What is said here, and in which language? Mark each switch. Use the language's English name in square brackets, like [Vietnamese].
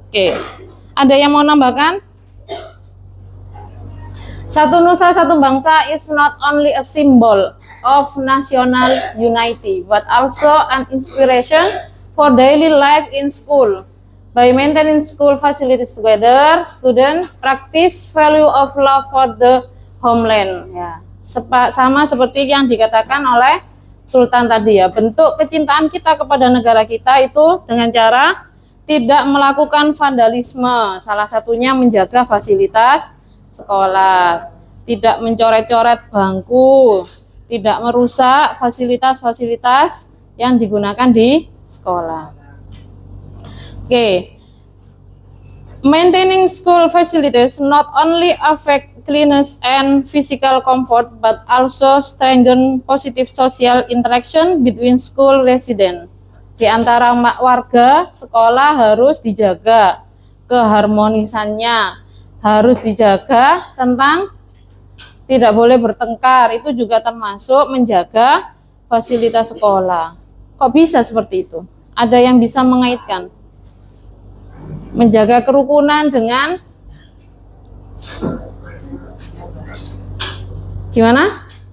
[Indonesian] Oke, ada yang mau nambahkan? Satu nusa, satu bangsa [English] is not only a symbol of national unity, but also an inspiration for daily life in school. By maintaining school facilities together, students practice value of love for the homeland. [Indonesian] Ya, sama seperti yang dikatakan oleh Sultan tadi ya. Bentuk kecintaan kita kepada negara kita itu dengan cara tidak melakukan vandalisme. Salah satunya menjaga fasilitas sekolah, tidak mencoret-coret bangku, tidak merusak fasilitas-fasilitas yang digunakan di sekolah. Oke. [English] Maintaining school facilities not only affect cleanliness and physical comfort but also strengthen positive social interaction between school residents. [Indonesian] Di antara warga sekolah harus dijaga keharmonisannya, harus dijaga tentang tidak boleh bertengkar, itu juga termasuk menjaga fasilitas sekolah. Kok bisa seperti itu? Ada yang bisa mengaitkan? Menjaga kerukunan dengan gimana?